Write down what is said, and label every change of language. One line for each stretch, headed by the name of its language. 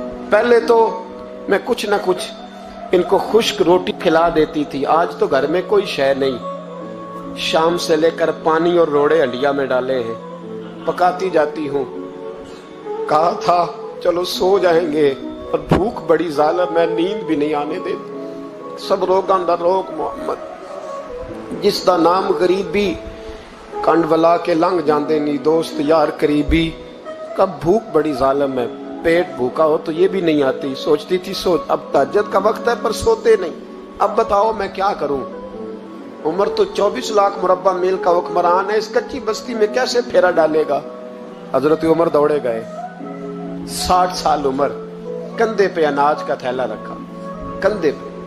Urdu: پہلے تو میں کچھ نہ کچھ ان کو خشک روٹی کھلا دیتی تھی, آج تو گھر میں کوئی شے نہیں. شام سے لے کر پانی اور روڑے ہنڈیا میں ڈالے ہیں, پکاتی جاتی ہوں. کہا تھا چلو سو جائیں گے, اور بھوک بڑی ظالم ہے, نیند بھی نہیں آنے دیتی.
Punjabi: سب روگاں دا روگ محمد, جس دا نام غریبی کنڈ ولا کے لنگ جاندے نی دوست یار قریبی.
Urdu: کب بھوک بڑی ظالم ہے, پیٹ بھوکا ہو تو یہ بھی نہیں آتی. سوچتی تھی سو اب تہجد کا وقت ہے پر سوتے نہیں. اب بتاؤ میں کیا کروں. عمر تو 24 لاکھ مربع میل کا حکمران ہے, اس کچی بستی میں کیسے پھیرا ڈالے گا. حضرت عمر دوڑے گئے. 60 سال عمر, کندھے پہ اناج کا تھیلا رکھا, کندھے پہ.